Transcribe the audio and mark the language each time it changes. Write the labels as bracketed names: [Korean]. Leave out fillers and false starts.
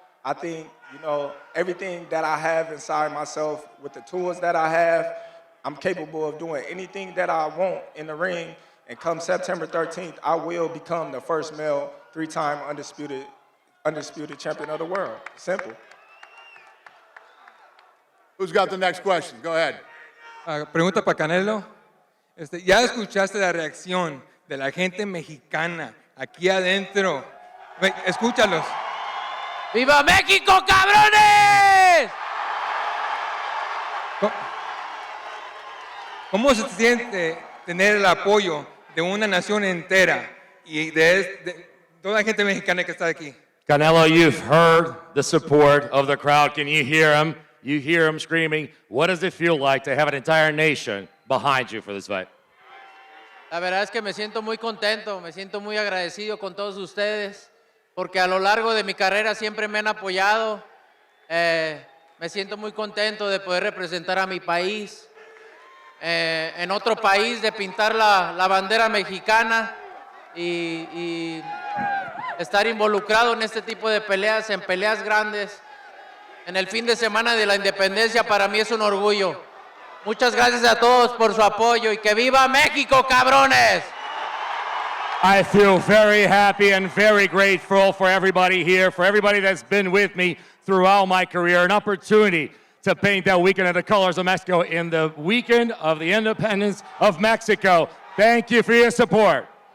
[English] I think, everything that I have inside myself with the tools that I have, I'm capable of doing anything that I want in the ring. And come September 13th, I will become the first male 3-time undisputed champion of the world. Simple. Who's got the next question? Go ahead. [Spanish] Pregunta para Canelo. Ya escuchaste la reacción de la gente mexicana aquí adentro. Escúchalos. ¡Viva México, cabrones! ¿Cómo se siente tener el apoyo de una nación entera y de toda la gente mexicana que está aquí? [English] Canelo, you've heard the support of the crowd. Can you hear them? You hear them screaming. What does it feel like to have an entire nation behind you for this fight? [Spanish] La verdad es que me siento muy contento, me siento muy agradecido con todos ustedes, porque a lo largo de mi carrera siempre me han apoyado. Me siento muy contento de poder representar a mi país, en otro país, de pintar la bandera mexicana y estar involucrado en este tipo de peleas, en peleas grandes. En el fin de semana de la independencia para mí es un orgullo. Muchas gracias a todos por su apoyo y que viva México, cabrones. [English] I feel very happy and very grateful for everybody here, for everybody that's been with me throughout my career. An opportunity to paint that weekend of the colors of Mexico in the weekend of the independence of Mexico. Thank you for your support.